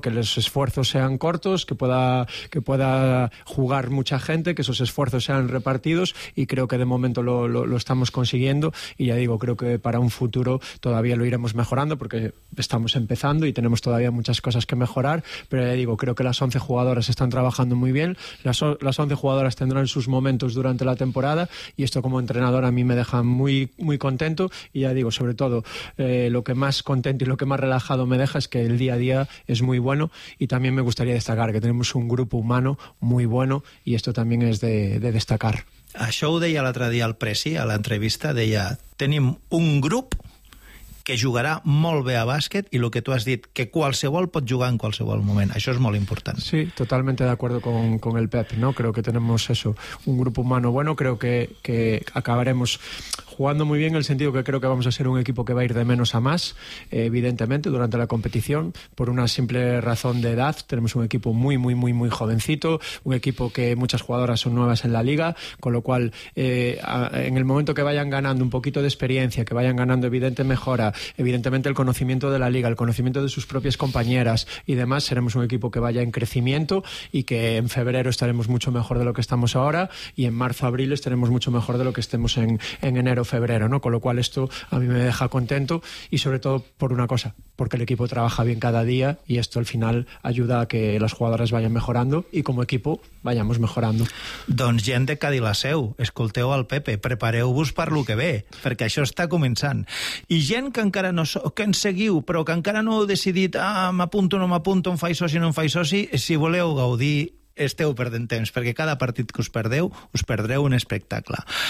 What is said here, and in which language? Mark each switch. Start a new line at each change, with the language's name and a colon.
Spanish: Que los esfuerzos sean cortos, que pueda jugar mucha gente, que esos esfuerzos sean repartidos, y creo que de momento lo estamos consiguiendo, y ya digo, creo que para un futuro todavía lo iremos mejorando porque estamos empezando y tenemos todavía muchas cosas que mejorar, pero ya digo, creo que las 11 jugadoras están trabajando muy bien, las 11 jugadoras tendrán sus momentos durante la temporada y esto como entrenador a mí me deja muy, muy contento y ya digo, sobre todo lo que más contento y lo que más relajado me deja es que el día a día es muy bueno y también me gustaría destacar que tenemos un grupo humano muy bueno y esto también es de destacar.
Catalan: Això ho deia l'altre dia al Presi, a l'entrevista, deia, tenim un grup que jugarà molt bé a bàsquet i el que tu has dit, que qualsevol pot jugar en qualsevol moment. Això és molt important.
Spanish: Sí, totalmente de acuerdo con el Pep, ¿no? Creo que tenemos eso, un grupo humano bueno, creo que acabaremos jugando muy bien, en el sentido que creo que vamos a ser un equipo que va a ir de menos a más, evidentemente, durante la competición, por una simple razón de edad. Tenemos un equipo muy, muy, muy, muy jovencito, un equipo que muchas jugadoras son nuevas en la liga, con lo cual, en el momento que vayan ganando un poquito de experiencia, que vayan ganando evidente mejora, evidentemente el conocimiento de la liga, el conocimiento de sus propias compañeras y demás, seremos un equipo que vaya en crecimiento y que en febrero estaremos mucho mejor de lo que estamos ahora y en marzo, abril estaremos mucho mejor de lo que estemos en enero o febrero, ¿no? Con lo cual esto a mí me deja contento y sobre todo por una cosa, porque el equipo trabaja bien cada día y esto al final ayuda a que las jugadoras vayan mejorando y como equipo vayamos mejorando.
Catalan: Doncs gent de Cadilaseu, escolteu el Pepe, prepareu-vos per lo que ve, perquè això està començant. I gent que encara no que ens seguiu, però que encara no heu decidit, m'apunto o no m'apunto, em faig soci o no em faig soci, si voleu gaudir esteu perdent temps, perquè cada partit que us perdeu, us perdreu un espectacle.